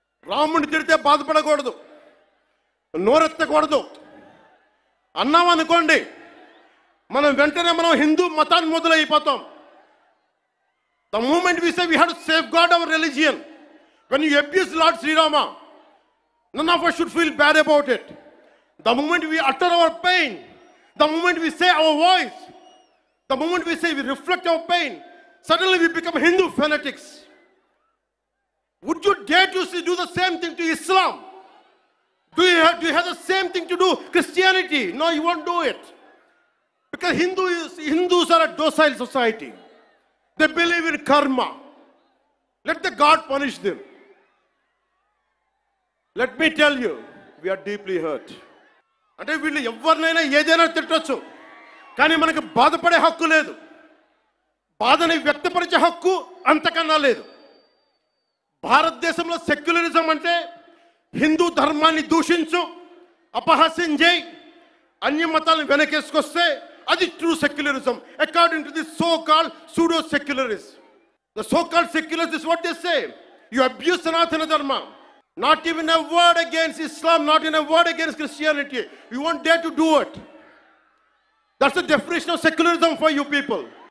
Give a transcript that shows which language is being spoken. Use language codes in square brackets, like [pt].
[te] రాముడిని తిడితే బాధపడకూడదు, నోరెత్తకూడదు. అన్నాం అనుకోండి, మనం వెంటనే హిందూ మతాన్ని మొదలైపోతాం. [en] The moment we say we have to safeguard our religion, when you abuse Lord Sri Rama, none of us should feel bad about it. The moment we utter our pain, the moment we say our voice, the moment we say we reflect our pain, suddenly we become Hindu fanatics. Would you dare to do the same thing to Islam? Do you have the same thing to do Christianity? No, you won't do it. Because Hindus are a docile society. They believe in karma. Let the God punish them. Let me tell you, we are deeply hurt. [te] అంటే వీళ్ళు ఎవరినైనా ఏదైనా తిట్టొచ్చు, కానీ మనకు బాధపడే హక్కు లేదు. బాధని వ్యక్తపరిచే హక్కు అంతకన్నా లేదు. భారతదేశంలో సెక్యులరిజం అంటే హిందూ ధర్మాన్ని దూషించు, అపహాస్యం చేయి, అన్య మతాలను వెనకేసుకొస్తే అది true secularism. [en] According to this so called pseudo secularist. The so called secularists is what they say. You abuse Sanatana Dharma. Not even a word against Islam, not even a word against Christianity. You won't dare to do it. That's the definition of secularism for you people.